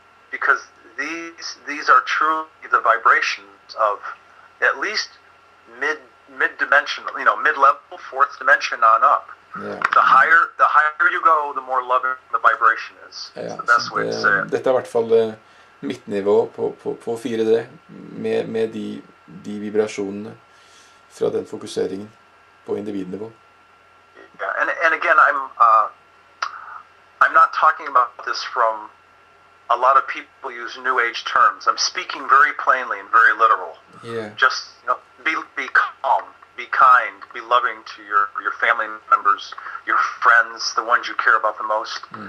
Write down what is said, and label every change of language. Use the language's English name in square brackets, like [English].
[English] Because these are truly the vibrations of at least mid-dimensional, mid-level, fourth dimension on up. Yeah. The higher you go, the more loving the vibration is. It's the best way to say it. [Norwegian] Dette er I hvert fall midtnivå på 4D, med de vibrasjonene fra den fokuseringen på individnivå. [English] Yeah, and again, I'm not talking about this from a lot of people use New Age terms. I'm speaking very plainly and very literal. Yeah. Just be calm, be kind, be loving to your family members, your friends, the ones you care about the most.